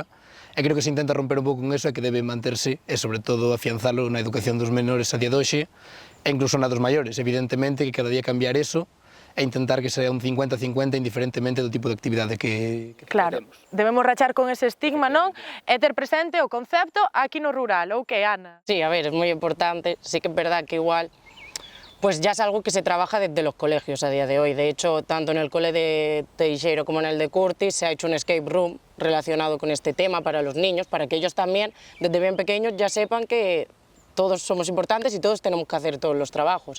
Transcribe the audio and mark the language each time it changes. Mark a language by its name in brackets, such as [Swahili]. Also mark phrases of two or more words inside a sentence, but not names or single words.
[Galician] E creo que se intenta romper un pouco con eso e que debe manterse, e sobre todo afianzalo na educación dos menores a día de hoxe, e incluso na dos maiores, evidentemente que cada día cambiar eso, e intentar que sea un 50-50 indiferentemente do tipo de actividade que claro, debemos rachar con ese estigma, non? E ter presente o concepto aquí no rural, ou que, Ana? [Spanish] Sí, a ver, es muy importante, sí que es verdad que igual, pues ya es algo que se trabaja desde los colegios a día de hoy. De hecho, tanto en el cole de Teixeiro como en el de Curtis se ha hecho un escape room relacionado con este tema para los niños, para que ellos también, desde bien pequeños, ya sepan que todos somos importantes y todos tenemos que hacer todos los trabajos.